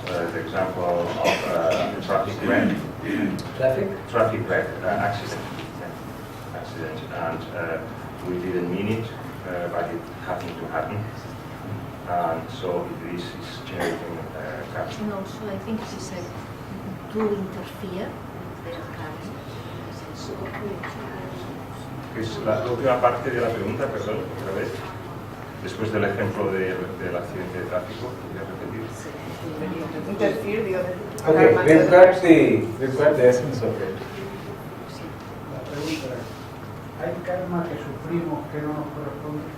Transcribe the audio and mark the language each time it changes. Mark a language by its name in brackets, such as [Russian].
[English] The example of traffic wreck. Traffic wreck, accident. Yeah. Accident, and we didn't mean it, but it happened to happen, and so this is generating karma. And also, I think she said, do interfere with their karma. [Spanish] Es la última parte de la pregunta, perdón, otra vez. Después del ejemplo del accidente de tráfico, ¿podría repetir? Interfere, digo, [English] Okay, we've got the essence of it. [Spanish] La pregunta es, ¿hay karma que sufrimos que no nos corresponde?